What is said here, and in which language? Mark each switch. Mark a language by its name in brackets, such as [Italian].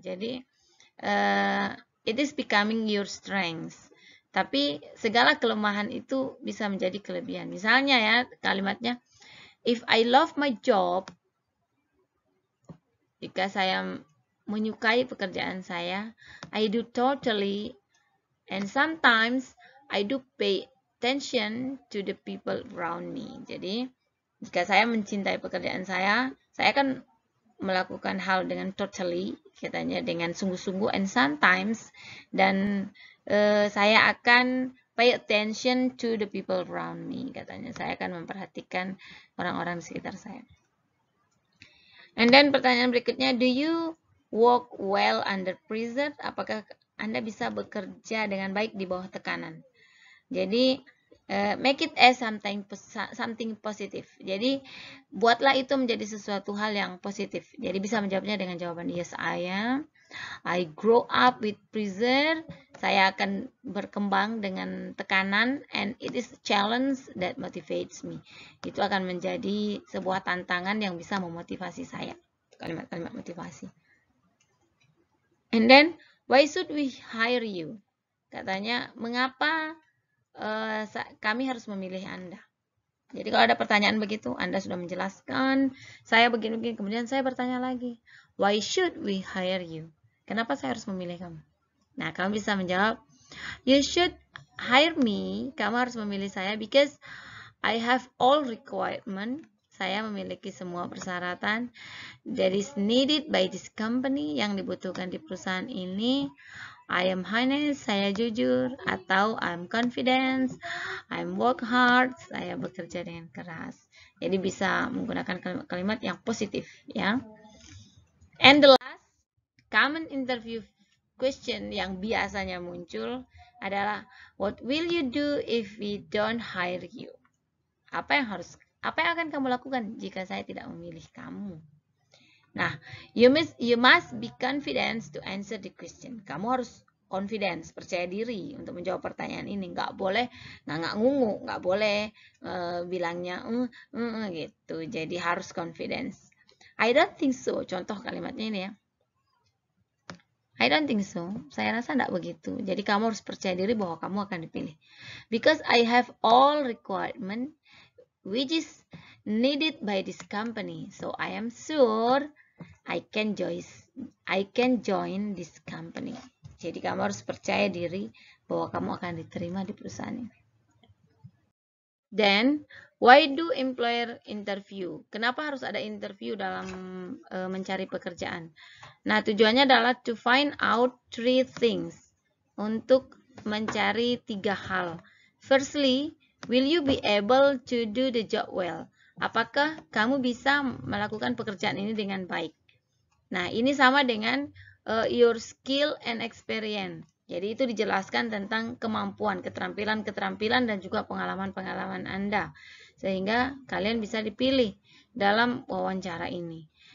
[English] Jadi it is becoming your strength. [Indonesian] Tapi segala kelemahan itu bisa menjadi kelebihan. Misalnya ya kalimatnya, [English] if I love my job, [Indonesian] jika saya menyukai pekerjaan saya, [English] I do totally, and sometimes I do pay attention to the people around me. [Indonesian] Jadi, jika saya mencintai pekerjaan saya akan melakukan hal dengan totally, katanya dengan sungguh-sungguh, [English] and sometimes, [Indonesian] dan saya akan [English] pay attention to the people around me, [Indonesian] katanya saya akan memperhatikan orang-orang di sekitar saya. [English] And then [Indonesian] pertanyaan berikutnya, [English] do you work well under pressure? [Indonesian] Apakah Anda bisa bekerja dengan baik di bawah tekanan? [English] Jadi make it as something positive. [Indonesian] Jadi buatlah itu menjadi sesuatu hal yang positif. Jadi bisa menjawabnya dengan jawaban [English] yes I am. I grow up with pressure. [Indonesian] Saya akan berkembang dengan tekanan, [English] and it is a challenge that motivates me. [Indonesian] Itu akan menjadi sebuah tantangan yang bisa memotivasi saya. Kalimat-kalimat motivasi. [English] And then, why should we hire you? [Indonesian] Katanya, mengapa kami harus memilih Anda? Jadi kalau ada pertanyaan begitu, Anda sudah menjelaskan, saya begini-begini, kemudian saya bertanya lagi, [English] why should we hire you? [Indonesian] Kenapa saya harus memilih kamu? Nah, kamu bisa menjawab, [English] you should hire me, [Indonesian] kamu harus memilih saya [English] because I have all requirement, [Indonesian] saya memiliki semua persyaratan [English] that is needed by this company, [Indonesian] yang dibutuhkan di perusahaan ini. [English] I am honest, [Indonesian] saya jujur, atau [English] I'm confident, I'm work hard, [Indonesian] saya bekerja dengan keras. Jadi bisa menggunakan kalimat yang positif ya. [English] And the last common interview question [Indonesian] yang biasanya muncul adalah [English] what will you do if we don't hire you? [Indonesian] Apa yang akan kamu lakukan jika saya tidak memilih kamu? [English] Nah, you must be confident to answer the question. [Indonesian] Kamu harus confidence, percaya diri untuk menjawab pertanyaan ini. Nggak boleh ngangak-ngungu, nggak boleh bilangnya gitu. Jadi harus [English] confidence. I don't think so. [Indonesian] Contoh kalimatnya ini ya. [English] I don't think so. [Indonesian] Saya rasa enggak begitu. Jadi kamu harus percaya diri bahwa kamu akan dipilih. [English] Because I have all requirement which is needed by this company. So I am sure I can join this company. [Indonesian] Jadi kamu harus percaya diri bahwa kamu akan diterima di perusahaan ini. [English] Then, why do employer interview? [Indonesian] Kenapa harus ada interview dalam mencari pekerjaan? Nah, tujuannya adalah [English] to find out 3 things. [Indonesian] Untuk mencari 3 hal. [English] Firstly, will you be able to do the job well? [Indonesian] Apakah kamu bisa melakukan pekerjaan ini dengan baik? Nah, ini sama dengan [English] your skill and experience. [Indonesian] Jadi itu dijelaskan tentang kemampuan, keterampilan dan juga pengalaman-pengalaman Anda. Sehingga kalian bisa dipilih dalam wawancara ini.